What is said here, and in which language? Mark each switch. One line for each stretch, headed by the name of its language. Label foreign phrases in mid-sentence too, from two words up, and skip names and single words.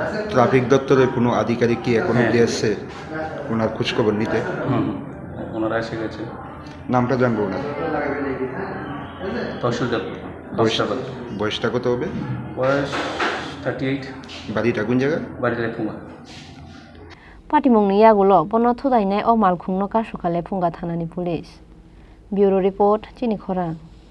Bangla: ট্রাফিক দপ্তরের কোনো আধিকারিক কি এখন অবধি এসছে ওনার খোঁজখবর নিতে? ওনারা এসে গেছে। নামটা জানবো ওনার? তহসিল দপ্তর। বয়সটা কত হবে? বয়স 38। বাড়িটা কোন জায়গা? বাড়িটা লেফুঙ্গা।
Kok Borok: Patimungni yagulo bono thudainai o malkhungno kasukha lephunga thanani police Bureau report chini khora